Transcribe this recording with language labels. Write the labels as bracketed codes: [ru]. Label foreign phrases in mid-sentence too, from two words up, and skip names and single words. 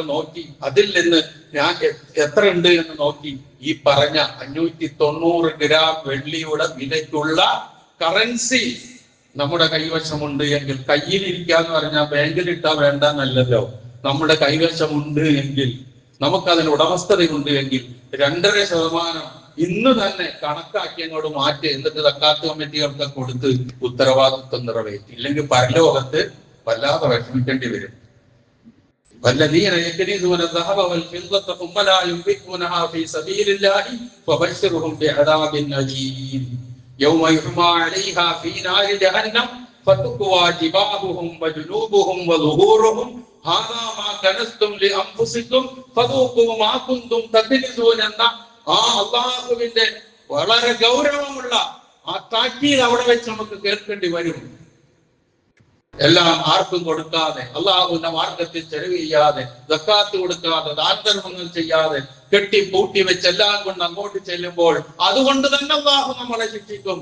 [ml] നോക്കി അതിൽ നിന്ന് ഞാൻ എത്ര ഉണ്ട് എന്ന് നോക്കി ഈ പറഞ്ഞ 590 ഗ്രാം വെള്ളിയുടെ വിലയ്ക്കുള്ള കറൻസി നമ്മുടെ കൈവശമുണ്ട് എങ്കിൽ, കയ്യിലിരിക്കാന്ന് പറഞ്ഞാൽ ബാങ്കിലിട്ടാ വേണ്ടെന്നല്ലല്ലോ, നമ്മുടെ കൈവശമുണ്ട് എങ്കിൽ, നമുക്കതിന് ഉടമസ്ഥതയുണ്ട് എങ്കിൽ 2.5% ഇന്ന് തന്നെ കണക്കാക്കി അങ്ങോട്ട് മാറ്റി, എന്നിട്ട് സക്കാത്ത് കമ്മിറ്റികൾക്ക് കൊടുത്ത് ഉത്തരവാദിത്വം നിറവേറ്റി. ഇല്ലെങ്കിൽ പരലോകത്ത് വല്ലാതെ വിഷമിക്കേണ്ടി വരും. [ar] والذين يكنزون الذهب والفضة ثم لا ينفقونها في سبيل الله فبشرهم بعذاب أليم يوم يحمى عليها في نار جهنم فتكوى جباههم وجنوبهم وظهورهم هذا ما كنزتم لأنفسكم فذوقوا ما كنتم تكنزون [ml] എന്ന അല്ലാഹുവിന്റെ വളരെ ഗൗരവമുള്ള ആ താക്കീത് അവിടെ വെച്ച് നമുക്ക് കേൾക്കേണ്ടി വരും. എല്ലാം ആർക്കും കൊടുക്കാതെ, അള്ളാഹുവിന്റെ മാർഗത്തിൽ ചെലവ് ചെയ്യാതെ, സക്കാത്ത് കൊടുക്കാതെ, ദാനധർമ്മങ്ങൾ ചെയ്യാതെ കെട്ടിപ്പൂട്ടി വെച്ച് എല്ലാം കൊണ്ട് അങ്ങോട്ട് ചെല്ലുമ്പോൾ അതുകൊണ്ട് തന്നെ അള്ളാഹു നമ്മളെ ശിക്ഷിക്കും.